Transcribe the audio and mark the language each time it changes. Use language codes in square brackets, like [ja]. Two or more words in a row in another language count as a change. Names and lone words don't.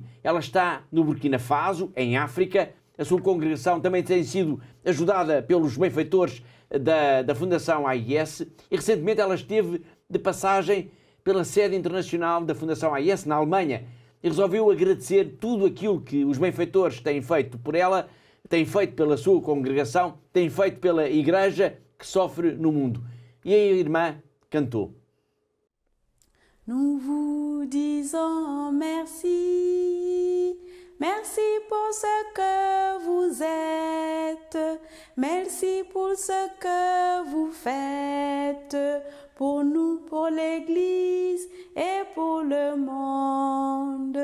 [pt] Ela está no Burkina Faso, em África. A sua congregação também tem sido ajudada pelos benfeitores da Fundação AES e recentemente ela esteve de passagem pela sede internacional da Fundação AES na Alemanha e resolveu agradecer tudo aquilo que os benfeitores têm feito por ela, têm feito pela sua congregação, têm feito pela Igreja que sofre no mundo. E a irmã cantou. [fr] Nous vous disons merci, merci pour ce que vous êtes, merci pour ce que vous faites, pour nous, pour l'Église et pour le monde.